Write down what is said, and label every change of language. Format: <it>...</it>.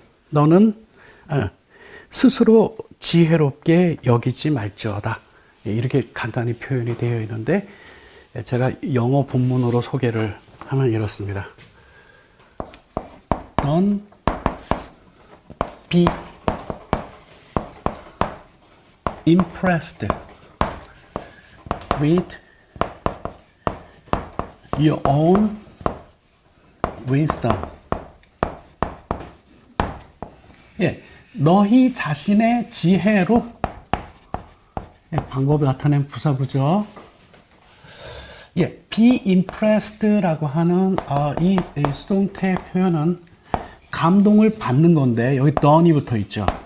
<ko>너는 스스로 지혜롭게 여기지 말지어다. 예, 이렇게 간단히 표현이 되어 있는데 제가 영어 본문으로 소개를 하면 이렇습니다.</ko> <en>Don't be impressed with your own wisdom.</en> <ko>예, 너희 자신의 지혜로 방법을 나타낸 부사구죠. 예, be impressed라고 하는 이 수동태 표현은 감동을 받는 건데 여기 don't이 붙어 있죠.</ko>